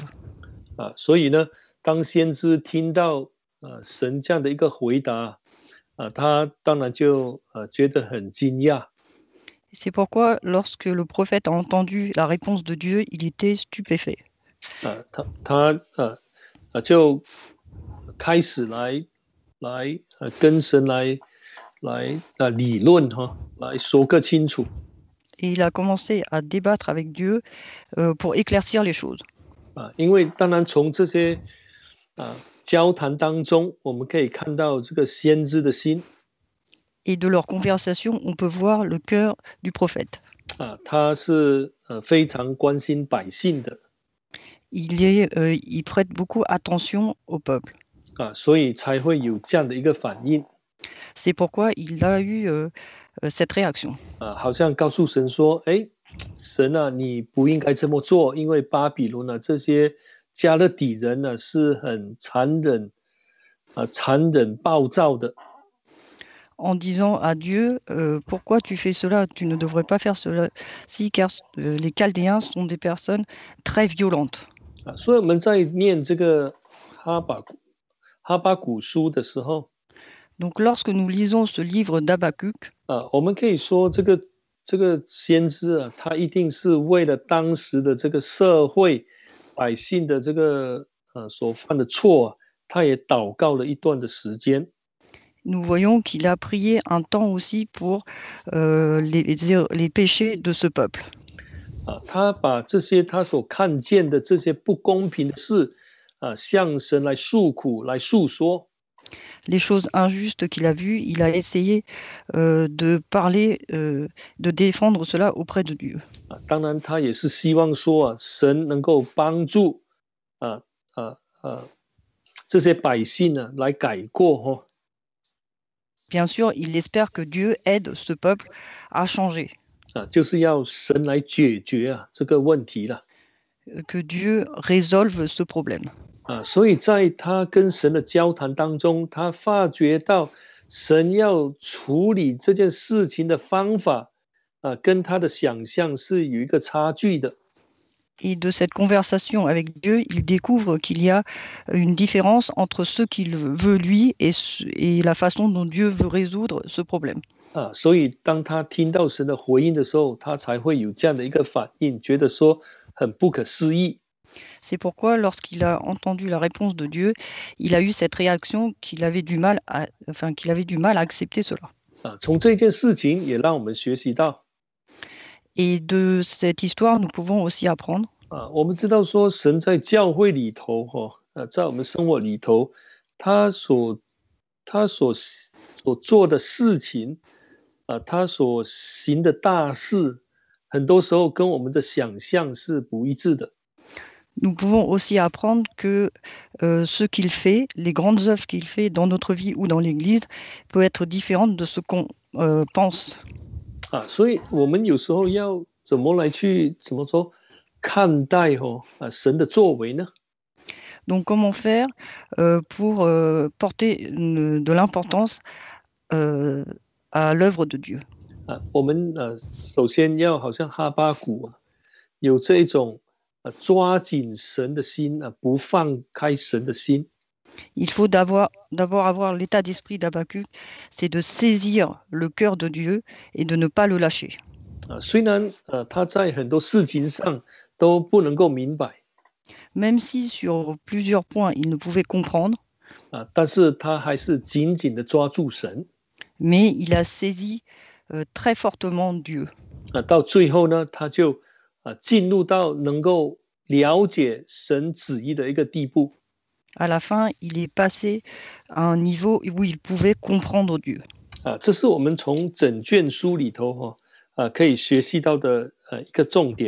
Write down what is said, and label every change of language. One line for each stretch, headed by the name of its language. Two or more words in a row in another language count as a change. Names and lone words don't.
Chinese: 所以呢，当先知听到神这样的一个回答他当然就觉得很惊讶。
French: C'est pourquoi, lorsque le prophète a entendu la réponse de Dieu, il était stupéfait.
Chinese: 他就开始来跟神来理论来说个清楚。
French: Et il a commencé à débattre avec Dieu pour éclaircir les choses.
Chinese: 因为当然从这些交谈当中，我们可以看到这个先知的心。
French: Et de leur conversation, on peut voir le cœur du prophète.
Chinese: 他是非常关心百姓的。
French: Il prête beaucoup attention au peuple.
Chinese: 所以才会有这样的一个反应。
French: C'est pourquoi il a eu cette réaction.
Chinese: 好像告诉神说：“哎，神啊，你不应该这么做，因为巴比伦这些加勒底人呢是很残忍暴躁的。”
French: En disant à Dieu, pourquoi tu fais cela? Tu ne devrais pas faire cela, car les Chaldéens sont des personnes très violentes.
Chinese: 所以我们在念这个哈巴谷书的时候，
French: Donc, lorsque nous lisons ce livre d'Habakkuk,
Chinese: 我们可以说这个先知他一定是为了当时的这个社会百姓的这个所犯的错他也祷告了一段的时间。
French: nous voyons qu'il a prié un temps aussi pour les péchés de ce peuple.
Chinese: 他把这些他所看见的这些不公平的事向神来诉苦来诉说。
French: Les choses injustes qu'il a vues, il a essayé de parler, de défendre cela auprès de Dieu.
Chinese: 当然，他也是希望说神能够帮助这些百姓呢来改过
French: Bien sûr, il espère que Dieu aide ce peuple à changer.
Chinese: 就是要神来解决这个问题了。
French: Que Dieu résolve ce problème.
Chinese: 所以在他跟神的交谈当中，他发觉到神要处理这件事情的方法跟他的想象是有一个差距的。
French: Et de cette conversation avec Dieu, il découvre qu'il y a une différence entre ce qu'il veut lui et la façon dont Dieu veut résoudre ce problème.
Chinese: 所以当他听到神的回应的时候，他才会有这样的一个反应，觉得说很不可思议。
French: C'est pourquoi, lorsqu'il a entendu la réponse de Dieu, il a eu cette réaction qu'il avait du mal à accepter cela.
Chinese: 从这件事情也让我们学习到。
French: Et de cette histoire, nous pouvons aussi apprendre.
Chinese: 我们知道说神在教会里头在我们生活里头，他所做的事情他所行的大事，很多时候跟我们的想象是不一致的。
French: Nous pouvons aussi apprendre que ce qu'il fait, les grandes œuvres qu'il fait dans notre vie ou dans l'Église, peut être différente de ce qu'on pense.
Chinese: 所以我们有时候要怎么说看待神的作为呢？
French: Donc, comment faire pour porter de l'importance à l'œuvre de Dieu?
Chinese: 我们首先要好像哈巴谷有这种抓紧神的心不放开神的心。
French: Il faut d'abord avoir l'état d'esprit d'Habakkuk, c'est de saisir le cœur de Dieu et de ne pas le lâcher.
Chinese: 虽然他在很多事情上都不能够明白，
French: Même si sur plusieurs points il ne pouvait comprendre,
Chinese: 但是他还是紧紧的抓住神。
French: mais il a saisi très fortement Dieu.
Chinese: 到最后呢，他就进入到能够了解神旨意的一个地步。
French: À la fin, il est passé à un niveau où il pouvait comprendre Dieu.
Chinese: 这是我们从整卷书里头可以学习到的一个重点。